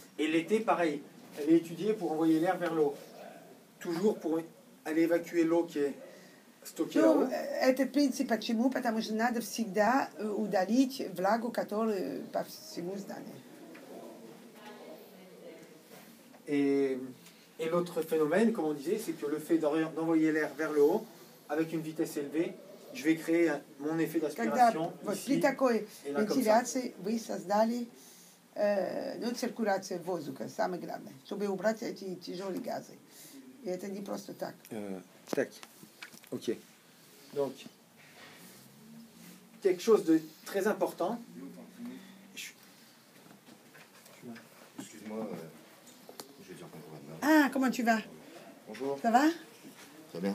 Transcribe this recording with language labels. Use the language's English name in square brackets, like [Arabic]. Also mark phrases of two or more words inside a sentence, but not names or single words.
[French] Et l'été, pareil, elle est étudiée pour envoyer l'air vers le haut. Toujours pour aller évacuer l'eau qui est stockée [Russian] Ну, [French] là-haut. [Russian] этот принцип почему? Потому что надо всегда удалить влагу, которая по всему зданию. [French] Et l'autre phénomène, comme on disait, c'est que le fait d'envoyer l'air vers le haut, avec une vitesse élevée, je vais créer mon effet [Russian] Когда [French] d'aspiration [Russian] вот [French] ici, [Russian] при такой [French] et là, comme ça. [Russian] вентиляции вы создали ну, циркуляцию воздуха, самое главное, чтобы убрать эти тяжелые газы. И это не просто так. [French] Tac. Ok. Donc, quelque chose de très important. Excuse-moi, je vais dire bonjour à demain. Ah, comment tu vas? Bonjour. Ça va? Ça va bien?